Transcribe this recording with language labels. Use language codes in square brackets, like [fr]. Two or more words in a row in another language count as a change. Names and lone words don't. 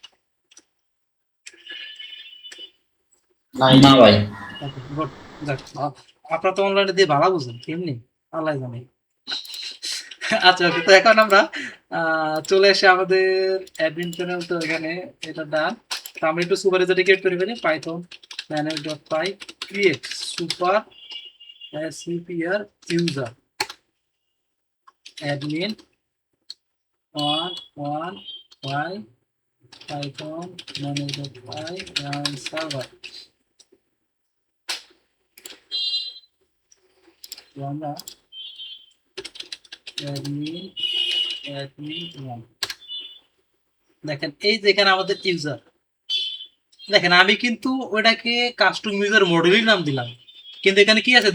[bn] না ভাই। গুড, যাক, আপনারা তো অনলাইনে দিয়ে ভালো বুঝেন, কেমনি আল্লাহ জানে। আচ্ছা, ওকে, তো এখন আমরা চলে এসে আমাদের [en] admin panel, [bn] তো এখানে এটা ডান। তো আমরা একটু [en] super user create [bn] করে ফেলি। [en] পাইথন panel.py create super super user admin 1 python panel.py run server। [bn] তো আমরা admin 1, দেখেন এই যে এখানে আমাদের ইউজার, দেখেন আমি কিন্তু ওটাকে [en] custom user model [bn] নাম দিলাম, কিন্তু এখানে কি আছে?